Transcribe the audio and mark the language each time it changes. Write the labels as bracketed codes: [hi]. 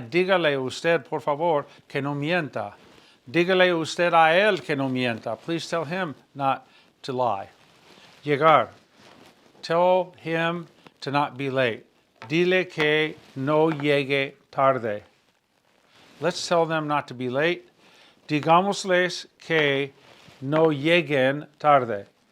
[es] Dígale usted, por favor, que no mienta. Dígale usted a él que no mienta. [en] Please tell him not to lie. Llegar. Tell him to not be late. [es] Dile que no llegue tarde. [en] Let's tell them not to be late. [es] Digámosles que no lleguen tarde.